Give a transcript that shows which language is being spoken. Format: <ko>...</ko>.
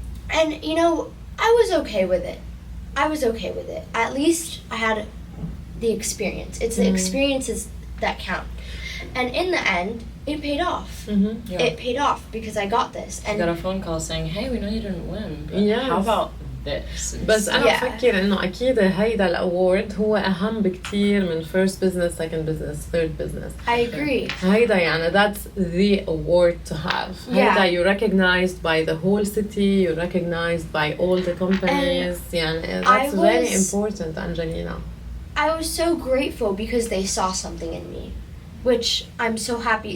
<en>And, you know, I was okay with it. At least I had the experience. It's the experiences that count. And in the end, it paid off. Mm-hmm. Yeah. It paid off because I got this. And got a phone call saying, hey, we know you didn't win, but yes. how about this?</en> <ar>بس أنا بفكر إنه أكيد هيدا الأورد هو أهم بكتير من</ar> <en>first business, second business, third business. I agree.</en> <ar>هيدا يعني</ar> <en>that's the award to have. Yeah.</en> <ar>هيدا</ar> <en>you're recognized by the whole city, you're recognized by all the companies.</en> <ar>يعني</ar> <en>that's very important, Angelina. I was so grateful because they saw something in me, which I'm so happy.</en>